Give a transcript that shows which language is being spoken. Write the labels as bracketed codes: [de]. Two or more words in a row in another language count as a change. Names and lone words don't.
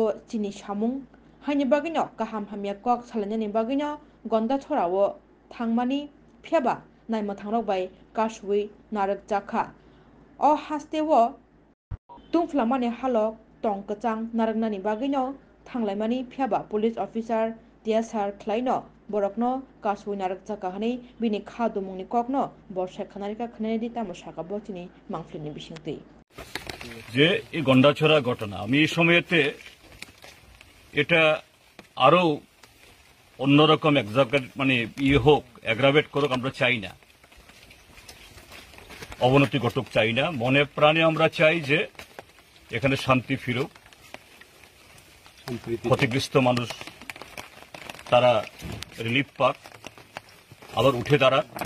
[trp] चिनि सामुं हायनि बागैनो गाहाम हामिया कक सालायनायनि बागैनो गन्दाछरावो थांमानि फियाबा नायमो थांरकबाय कासुइ नारग जाखा अ हास्तेवो तुंफ्लामानि हालक तं कचां नारगनानि बागैनो थांलायमानि फियाबा [en] police officer [trp] डिएसआर ख्लायनो बरकनो कासुइ नारग जाखा हनै बिनि खादुमुंनि ककनो बरसाय खानारिका खानायनि तामसाका बचिनि मांफ्लिनि बिसिंति [bn] যে এই গন্ডাছড়া ঘটনা আমি এই সময়তে এটা আরো অন্যরকম মানে হোক, অ্যাগ্রাভেট করুক আমরা চাই না, অবনতি ঘটুক চাই না। মনে প্রাণে আমরা চাই যে এখানে শান্তি ফিরুক, ক্ষতিগ্রস্ত মানুষ তারা রিলিফ পাক, আবার উঠে দাঁড়াক।